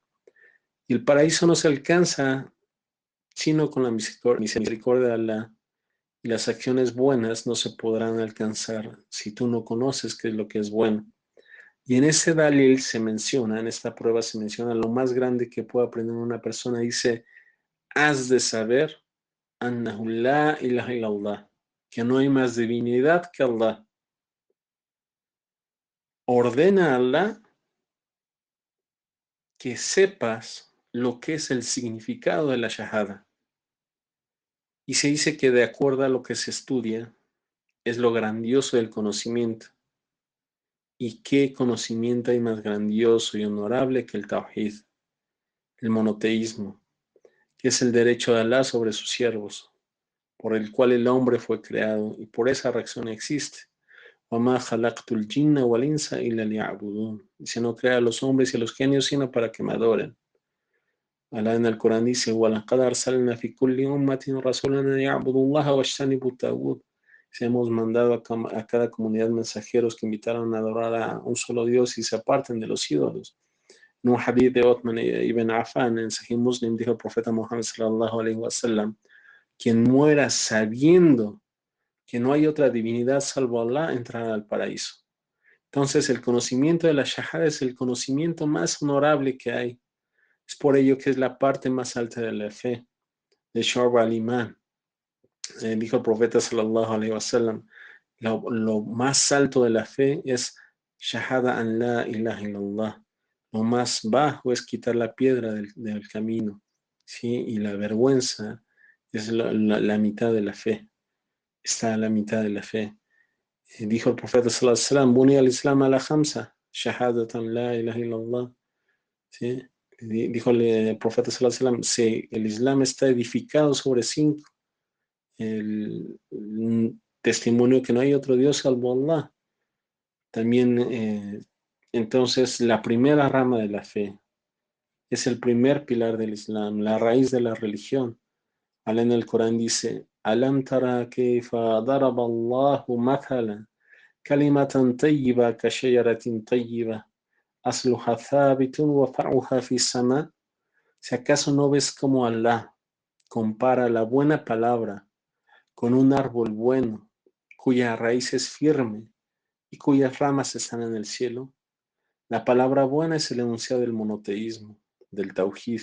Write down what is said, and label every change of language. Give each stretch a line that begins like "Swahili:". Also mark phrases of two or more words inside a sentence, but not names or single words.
Spanish: Y el paraíso no se alcanza sino con la misericordia de Alá, y las acciones buenas no se podrán alcanzar si tú no conoces qué es lo que es bueno. Y en ese Dalil se menciona, en esta prueba se menciona lo más grande que puede aprender una persona. Dice, has de saber,
Arabic: أنه لا إله إلا الله,
Spanish: que no hay más divinidad que Allah. Ordena a Allah que sepas lo que es el significado de la shahada. Y se dice que de acuerdo a lo que se estudia, es lo grandioso del conocimiento. ¿Y qué conocimiento hay más grandioso y honorable que el Tawhid, el monoteísmo, que es el derecho de Alá sobre sus siervos, por el cual el hombre fue creado y por esa razón existe?
Arabic: وَمَا خَلَقْتُ الْجِنَّ وَالْإِنسَ إِلَّا لِيَعْبُدُونَ.
Spanish: Dice, no crea a los hombres y a los genios sino para que me adoren. Alá en el Corán dice,
Arabic: وَلَقَدْ أَرْسَلْنَا فِي كُلِّ أُمَّةٍ رَسُولًا أَنْ يَعْبُدُوا اللَّهَ وَاجْتَنِبُوا الطَّاغُوتَ.
Spanish: Hemos mandado a cada comunidad mensajeros que invitaron a adorar a un solo Dios y se aparten de los ídolos. En un hadith de Uthman ibn Affan, en Sahih Muslim, dijo el profeta Muhammad
Arabic: صلى الله عليه وسلم,
Spanish: quien muera sabiendo que no hay otra divinidad salvo Allah, entrará al paraíso. Entonces, el conocimiento de la Shahada es el conocimiento más honorable que hay. Es por ello que es la parte más alta de la fe, de
Arabic: شعب الإيمان.
Spanish: Dijo el profeta
Arabic: صلى الله عليه وسلم,
Spanish: lo más alto de la fe es
Arabic: شهادة أن لا إله إلا الله.
Spanish: Lo más bajo es quitar la piedra del camino, ¿sí? Y la vergüenza es la mitad de la fe. Está a la mitad de la fe. Dijo el profeta
Arabic: صلى الله عليه وسلم, بني الإسلام على خمس شهادة أن لا إله إلا الله.
Spanish: ¿Sí? Dijo el profeta
Arabic: صلى الله عليه وسلم,
Spanish: sí, el Islam está edificado sobre 5. El testimonio que no hay otro Dios salvo Allah. También, entonces, la primera rama de la fe es el primer pilar del Islam, la raíz de la religión. Alá en el Corán dice,
Arabic: ألم تر كيف ضرب الله مثلا كلمة طيبة كشجرة طيبة أصلها ثابت وفرعها في السماء.
Spanish: Si acaso no ves cómo Allah compara la buena palabra con un árbol bueno, cuya raíz es firme y cuyas ramas están en el cielo. La palabra buena es el enunciado del monoteísmo, del tauhid.